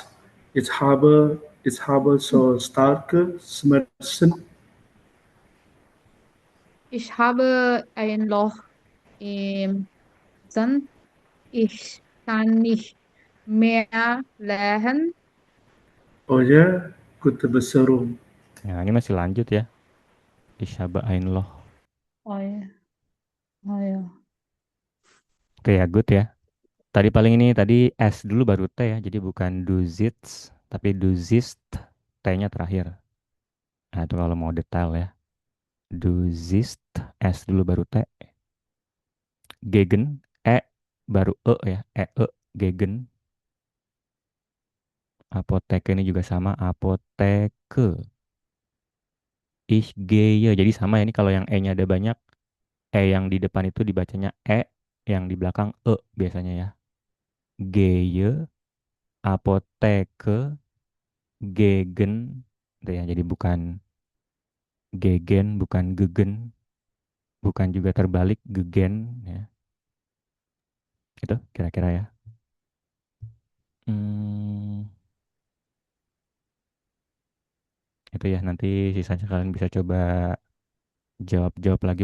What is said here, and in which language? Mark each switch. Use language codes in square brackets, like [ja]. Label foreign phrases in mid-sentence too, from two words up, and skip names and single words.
[de] Ich habe so starke Schmerzen. Ich habe ein Loch im Zahn. Ich kann nicht mehr lachen. Oh ya, gute Besserung. [id] Ya, ini masih lanjut ya. [de] Ich habe ein Loch. [id] Oh ya. Oh ya. Oke ya, good ya. Tadi paling ini tadi S dulu baru T ya. Jadi bukan [de] du sitzt, [id] tapi [de] du siehst. [id] T-nya terakhir. Nah, itu kalau mau detail ya. [de] Du siehst, [id] S dulu baru T. Gegen, E baru E ya. Gegen. Apotheke ini juga sama. [de] Apotheke. Ich gehe. [id] Jadi sama ya, ini kalau yang E-nya ada banyak. E yang di depan itu dibacanya E. Yang di belakang E biasanya ya. [de] Gehe. Apotheke. Gegen. [id] Itu ya, jadi bukan gegen, bukan gegen. Bukan juga terbalik, gegen ya. Itu kira-kira ya. Itu ya, nanti sisanya kalian bisa coba jawab-jawab lagi.